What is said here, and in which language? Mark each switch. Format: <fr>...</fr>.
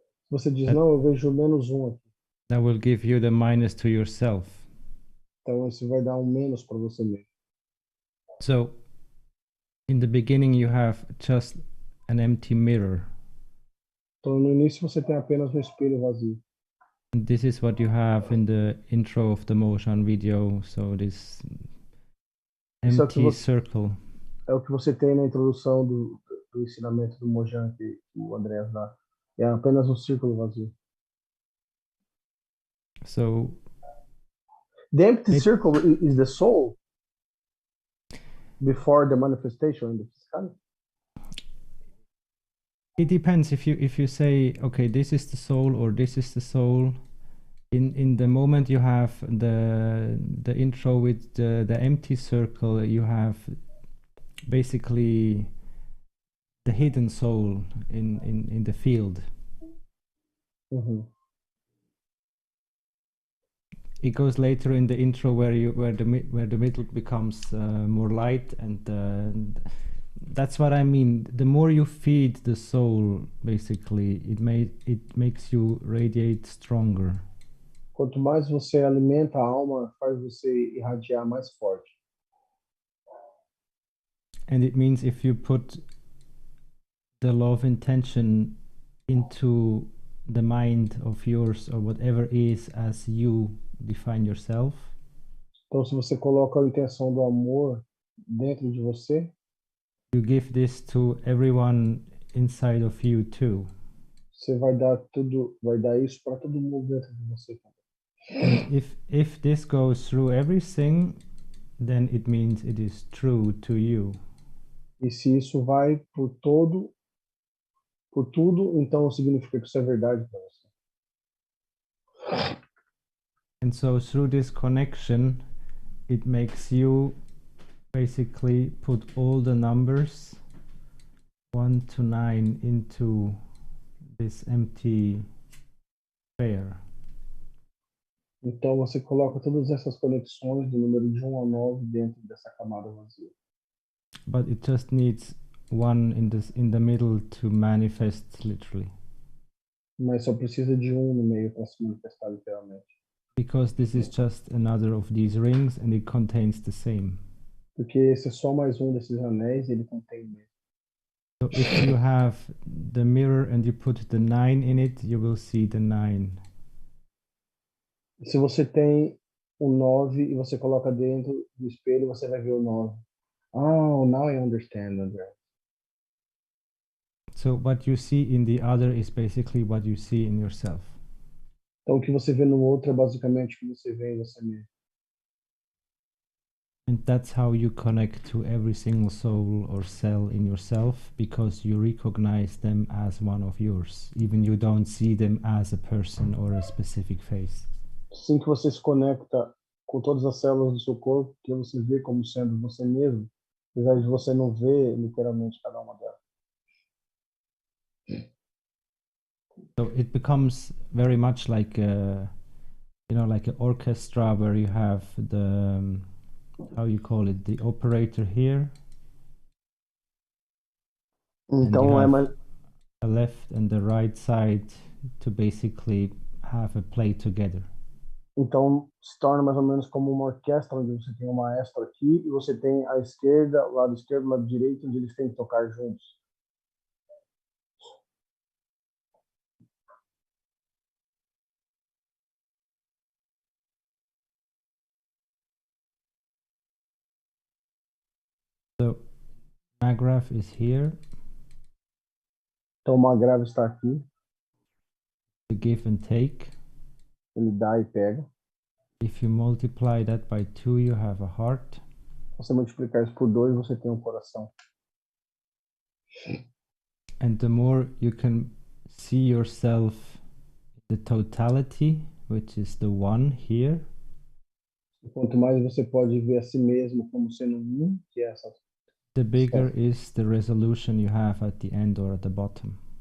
<pt>Você diz, não, eu vejo -1 aqui.</pt> <en>That will give you the minus to yourself.</en> <pt>Então isso vai dar um menos para você mesmo.</pt> <en>So, in the beginning you have just an empty mirror.</en> <pt>Então no início você tem apenas um espelho vazio.</pt> <en>And this is what you have in the intro of the Motion video. So this empty circle.</en> <pt>É o que você tem na introdução do ensinamento do Mojan que o Andreas dá. É apenas um círculo vazio.</pt> <en>So the empty circle is the soul before the manifestation in the physicality. It depends if you say, okay, this is the soul or this is the soul. In the moment you have the intro with the empty circle, you have basically the hidden soul in the field. Mm-hmm. It goes later in the intro where the middle becomes more light, and that's what I mean. The more you feed the soul, basically, it makes you radiate stronger.</en> <pt>Quanto mais você alimenta a alma, faz você irradiar mais forte.</pt> <en>And it means if you put the love intention into the mind of yours or whatever is as you define yourself.</en> <pt>Então se você coloca a intenção do amor dentro de você,</pt> <en>you give this to everyone inside of you too.</en> <pt>você vai dar isso para todo mundo dentro de você.</pt> <en>And if this goes through everything, then it means it is true to you.</en> <pt>E se isso vai por tudo, então significa que isso é verdade para você.</pt> <en>And so through this connection, it makes you basically put all the numbers 1 to 9 into this empty sphere.</en> <pt>Então você coloca todas essas conexões do número de 1 a 9 dentro dessa camada vazia.</pt> <en>But it just needs one in the middle to manifest literally.</en> <pt>Mas só precisa de um no meio para se manifestar literalmente.</pt> <en>Because this is just another of these rings and it contains the same.</en> <pt>Porque esse é só mais um desses anéis e ele contém o mesmo.</pt> <en>So if you have the mirror and you put the 9 in it, you will see the 9.</en> <pt>Se você tem o 9 e você coloca dentro do espelho, você vai ver o 9.</pt> <en>Oh, now I understand, André. So what you see in the other is basically what you see in yourself.</en> <pt>Então o que você vê no outro é basicamente o que você vê em você mesmo.</pt> <en>And that's how you connect to every single soul or cell in yourself, because you recognize them as one of yours, even you don't see them as a person or a specific face.</en> <pt>Assim que você se conecta com todas as células do seu corpo, que você vê como sendo você mesmo, apesar de você não ver literalmente cada uma delas.</pt> <en>So it becomes very much like like an orchestra where you have the how you call it, the operator here.</en> <pt>Então é mais</pt> <en>a left and the right side to basically have a play together.</en> <pt>Então se torna mais ou menos como uma orquestra onde você tem um maestro aqui e você tem a esquerda, o lado esquerdo, o lado direito, onde eles têm que tocar juntos.</pt> <en>So Magraph is here.</en> <pt>Então o Magrave está aqui.</pt> <en>The give and take.</en> <pt>Ele dá e pega.</pt> <en>If you multiply that by 2, you have a heart.</en> <pt>Se você multiplicar isso por 2, você tem um coração.</pt> <en>And the more you can see yourself, the totality, which is the one here.</en> <pt>E quanto mais você pode ver a si mesmo como sendo um, que é essa.</pt> <en>The bigger is the resolution you have at the end or at the bottom.</en>